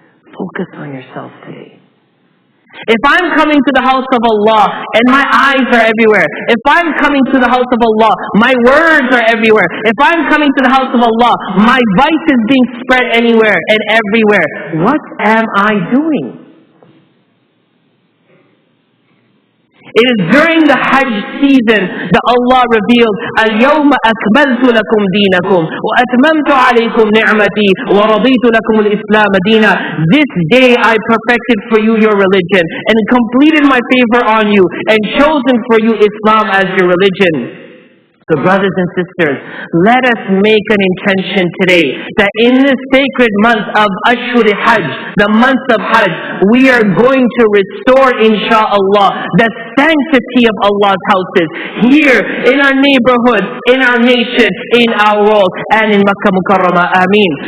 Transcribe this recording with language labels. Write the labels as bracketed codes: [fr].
[en] Focus on yourself today. If I'm coming to the house of Allah and my eyes are everywhere, if I'm coming to the house of Allah, my words are everywhere, if I'm coming to the house of Allah, my vice is being spread anywhere and everywhere, what am I doing? It is during the Hajj season that Allah revealed, [ar] اليوم أكملت لكم دينكم وأتممت عليكم نعمتي ورضيت لكم الإسلام دينا. [en] This day I perfected for you your religion and completed my favor on you and chosen for you Islam as your religion. So brothers and sisters, let us make an intention today that in this sacred month of Ashhur Hajj, the month of Hajj, we are going to restore, insha'Allah, the sanctity of Allah's houses here in our neighborhood, in our nation, in our world, and in Makkah Mukarramah. Ameen.